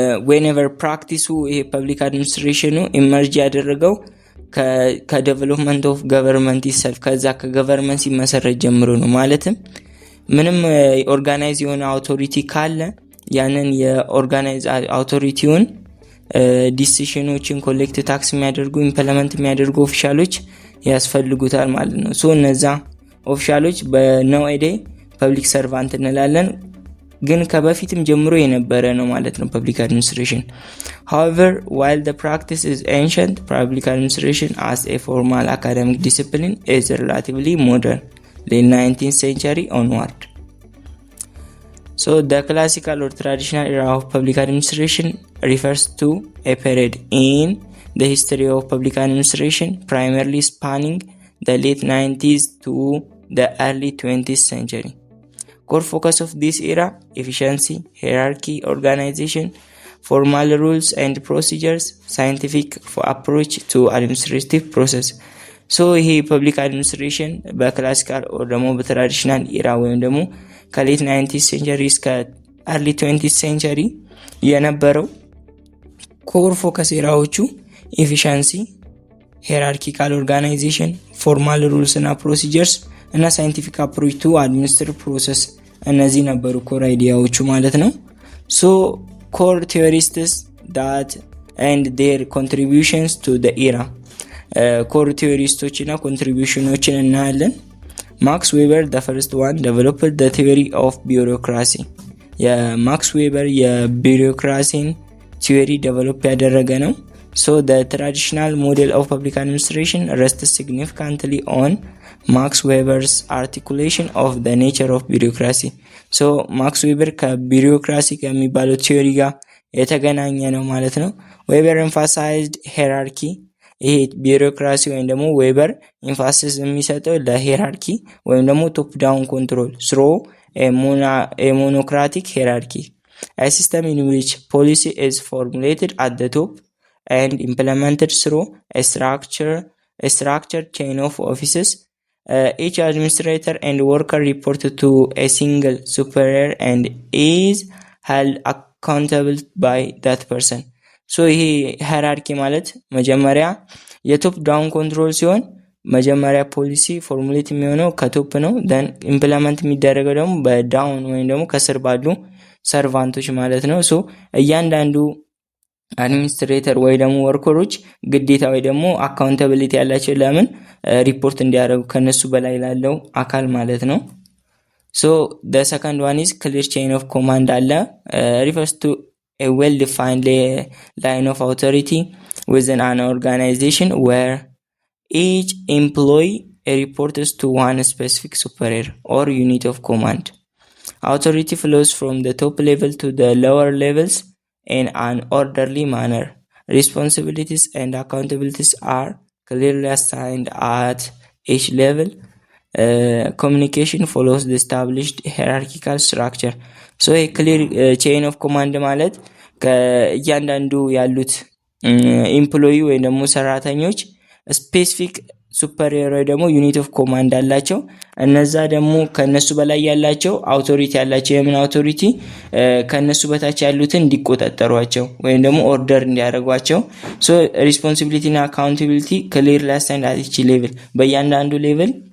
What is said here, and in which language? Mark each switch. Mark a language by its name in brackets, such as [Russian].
[English] whenever practice public administration emerge [Amharic] ያደረገው ከዴቨሎፕመንት ኦፍ ገቨርንመንት itself ከዛ ከገቨርንመንት ሲመሰረት ጀምሮ ነው። ማለትም ምንም ኦርጋናይዝ የሆነ አውቶሪቲ ካለ ያንን የኦርጋናይዝ አውቶሪቲውን ዲሲሽኖችን ኮሌክት ታክስ የሚያደርጉ ኢምፕሊመንት የሚያደርጉ ኦፊሻሎች ያስፈልጉታል ማለት ነው። ሶ እነዛ ኦፊሻሎች በናውኤዴይ ፐብሊክ ሰርቫንት እንላለን፣ ግን ከበፊትም ጀምሮ የነበረ ነው ማለት ነው ፐብሊክ አድሚኒስትሬሽን። [English] however while the practice is ancient, public administration as a formal academic discipline is relatively modern, late 19th century onward. So the classical or traditional era of public administration refers to a period in the history of public administration primarily spanning the late 90s to the early 20th century. Core focus of this era: efficiency, hierarchy, organization, formal rules and procedures, scientific approach to administrative process. [Amharic] So ይሄ ፐብሊክ አድሚኒስትሬሽን በክላሲካል or ደግሞ በትራዲሽናል ኢራ ወይም ደግሞ ከሌት 19th ሴንቸሪ እስከ early 20th ሴንቸሪ የነበረው ኮር ፎከስ ኤራዎቹ ኤፊሺንሲ፣ ሂራርኪካል ኦርጋናይዜሽን፣ ፎርማል ሩልስ እና ፕሮሲጀርስ እና ሳይንቲፊክ አፕሮች ቱ አድሚኒስትሬቲቭ ፕሮሰስ እነዚህ ነበሩ ኮር አይዲያዎቹ ማለት ነው። ሶ ኮር ቲዮሪስትስ ዳት ኤንድ ዴር ኮንትሪቢዩሽንስ ቱ ዘ ኢራ ኮር ቲዮሪስቶች እና ኮንትሪቢዩሽኖችን እናያለን። ማክስ ዌበር [English] the first one developed the theory of bureaucracy። [Amharic] የማክስ ዌበር የቢሮክራሲን ቲዮሪ ዴቨሎፕ ያደረገ ነው። [English] So the traditional model of public administration rests significantly on Max Weber's articulation of the nature of bureaucracy. So Max Weber [Amharic] ከቢሮክራሲ ከሚባለው ቲዮሪ ጋር የተገናኘ ነው ማለት ነው። [English] Weber emphasized hierarchy። [Amharic] ይሄ ቢሮክራሲ ወይም ደግሞ ዌበር ኢንፋሲስ የሚሰጠው ለሂራርኪ ወይም ደግሞ ቶፕ ዳውን ኮንትሮል [English] through a monocratic hierarchy, a system in which policy is formulated at the top and implemented through a structured chain of offices. Each administrator and worker report to a single superior and is held accountable by that person. [Amharic] ሶ ይሄ ሃይራርኪ ማለት መጀመሪያ የቶፕ ዳውን ኮንትሮል ሲሆን መጀመሪያ ፖሊሲ ፎርሙሌት የሚሆነው ከቶፕ ነው። ደን ኢምፕሊመንት የሚደረገው ደግሞ በዳውን ወይም ደግሞ ከስር ባሉ ሰርቫንቶች ማለት ነው። ሶ እያንዳንዱ አድሚኒስትሬተር ወይ ደግሞ ወርከሮች ግዴታ ወይ ደግሞ አካውንታቢሊቲ ያላቸው ለምን ሪፖርት እንዲያደርጉ ከነሱ በላይ ላለው አካል ማለት ነው። ሶ [English] the second one is clear chain of command አለ refers to a well-defined line of authority within an organization where each employee reports to one specific superior or unit of command. Authority flows from the top level to the lower levels in an orderly manner. Responsibilities and accountabilities are clearly assigned at each level. Communication follows the established hierarchical structure. So a clear chain of command [Amharic] ማለት ከእያንዳንዱ ያሉት ኤምፕሎይ ወይ ደግሞ ሰራተኞች ስፔሲፊክ ሱፐሪየር ወይ ደግሞ ዩኒት ኦፍ ኮማንድ አላቸው። እነዛ ደግሞ ከነሱ በላይ ያላቸው አውቶሪቲ ያላቸው የምን አውቶሪቲ ከነሱ በታች ያሉትን እንዲቆጣጠሯቸው ወይም ደግሞ ኦርደር እንዲያደርጓቸው። ሶ ሪስፖንሲቢሊቲ እና አካውንታቢሊቲ ክሊርሊ አሳይንድ አት ኢች ሌቭል በእያንዳንዱ ሌቭል